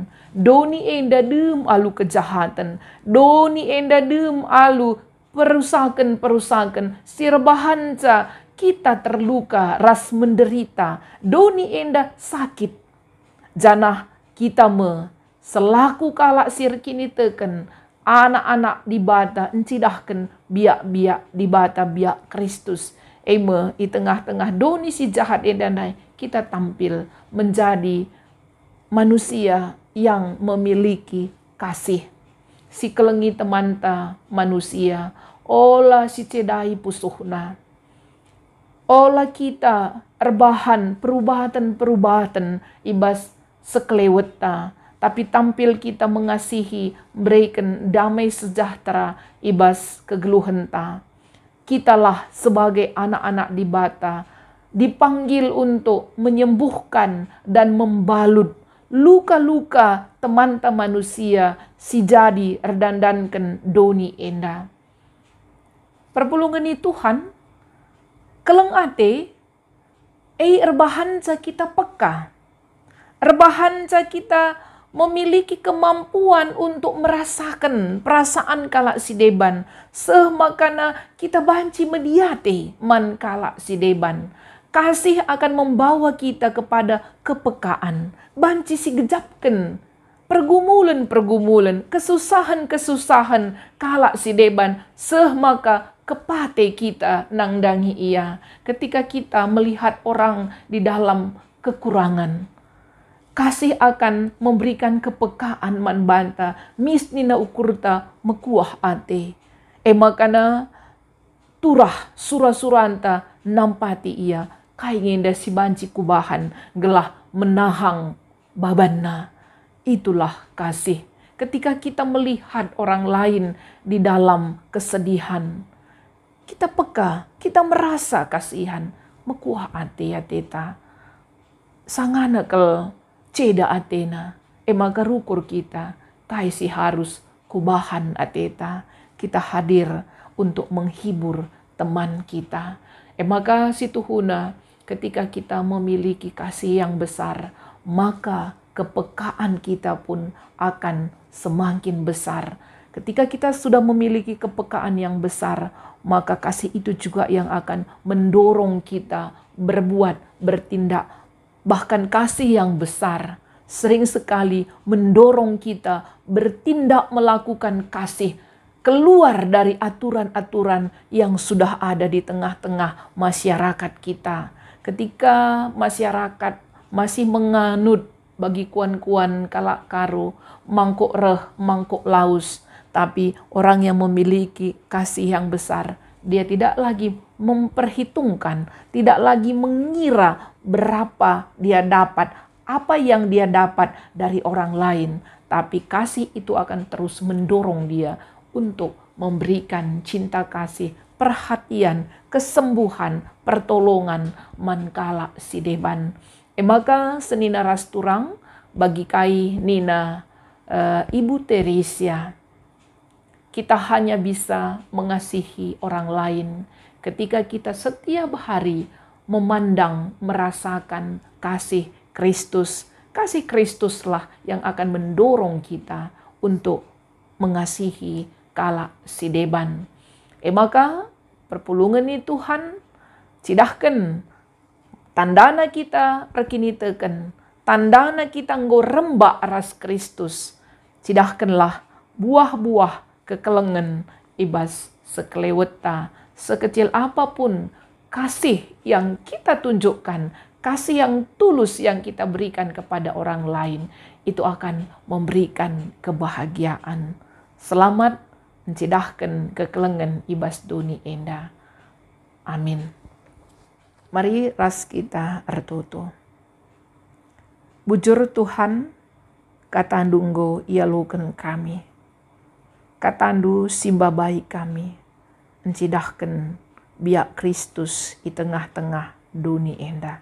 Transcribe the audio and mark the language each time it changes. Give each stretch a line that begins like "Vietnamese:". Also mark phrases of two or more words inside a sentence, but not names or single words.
Batak Karo: Doni enda dem alu kejahatan, doni enda dem alu perusakan sirbahan ca kita terluka ras menderita, doni enda sakit. Janah kita selaku kalak sir kini teken, anak-anak di bata encidahkan biak-biak di bata biak Kristus. Di tengah-tengah doni si jahat endanai,
Indonesian: kita tampil menjadi manusia yang memiliki kasih.
Batak Karo: Si kelengi temanta manusia, olah si cedai pusuhna. Olah kita erbahan perubahan ibas sekeleweta.
Indonesian: Tapi tampil kita mengasihi, berikan damai sejahtera
Batak Karo: ibas kegeluhan ta.
Indonesian: Kitalah sebagai anak-anak di bata dipanggil untuk menyembuhkan dan membalut luka-luka teman-teman manusia
Batak Karo: si jadi erdandankan doni enda. Perpulungan Tuhan, keleng ate, erbahan ca kita peka. Erbahan ca
Indonesian: kita memiliki kemampuan untuk merasakan perasaan
Batak Karo: kalak si deban. Makana kita banci mediate man kalak si deban.
Indonesian: Kasih akan membawa kita kepada kepekaan.
Batak Karo: Banci si gejapkan pergumulan-pergumulan, kesusahan-kesusahan kalak si deban. Maka kepate kita nangdangi ia.
Indonesian: Ketika kita melihat orang di dalam kekurangan, kasih akan memberikan kepekaan
Batak Karo: man banta, misnina ukurta mekuah ate. Makana turah surah-suranta nampati ia, kaingenda si banci kubahan, gelah menahang babanna.
Indonesian: Itulah kasih. Ketika kita melihat orang lain di dalam kesedihan, kita peka, kita merasa kasihan,
Batak Karo: mekuah ate ya teta. Sangana kel ceda atena, maka rukur kita, taisi harus kubahan ateta,
Indonesian: kita hadir untuk menghibur teman kita. Maka situhuna, ketika kita memiliki kasih yang besar, maka kepekaan kita pun akan semakin besar. Ketika kita sudah memiliki kepekaan yang besar, maka kasih itu juga yang akan mendorong kita berbuat, bertindak. Bahkan kasih yang besar sering sekali mendorong kita bertindak melakukan kasih keluar dari aturan-aturan yang sudah ada di tengah-tengah masyarakat kita. Ketika masyarakat masih menganut
Batak Karo: bagi kuan-kuan kalak karo, mangkuk reh, mangkuk laus.
Indonesian: Tapi orang yang memiliki kasih yang besar, dia tidak lagi memperhitungkan, tidak lagi mengira berapa dia dapat, apa yang dia dapat dari orang lain. Tapi kasih itu akan terus mendorong dia untuk memberikan cinta kasih, perhatian, kesembuhan, pertolongan
Batak Karo: mankala sideban.
Indonesian: Maka
Batak Karo: senina rasturang bagi kai nina
Indonesian: Ibu Teresia, kita hanya bisa mengasihi orang lain ketika kita setiap hari memandang, merasakan kasih Kristus. Kasih Kristuslah yang akan mendorong kita untuk mengasihi
Batak Karo: kala sideban. Maka perpulungan ni Tuhan cidahkan tandana kita rekiniteken, tandana kita nggo rembak ras Kristus. Cidahkanlah buah-buah kekelengan ibas sekeleweta,
Indonesian: sekecil apapun kasih yang kita tunjukkan, kasih yang tulus yang kita berikan kepada orang lain, itu akan memberikan kebahagiaan.
Batak Karo: Selamat mencidahkan kekelengan ibas duni enda. Amin. Mari ras kita ertutu. Bujur Tuhan, katandunggo ialukan kami. Katandu simba baik kami, mencidahkan biak Kristus di tengah-tengah dunia enda.